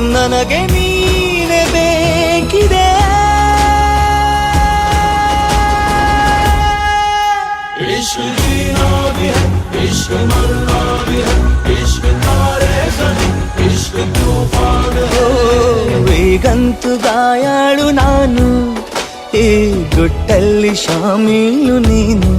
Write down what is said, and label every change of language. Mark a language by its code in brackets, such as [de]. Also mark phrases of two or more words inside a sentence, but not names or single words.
[kn] ನನಗೆ ನೀನೆ ಬೇಕಿದೆ. [hi] इश्क जीना भी है, इश्क मरना भी है, इश्क तारे ज़मीं, इश्क तूफान है. [kn] ಈಗಂತೂ ಗಾಯಾಳು ನಾನು, ಈ ಗುಟ್ಟಲ್ಲಿ ಶಾಮೀಲು ನೀನು.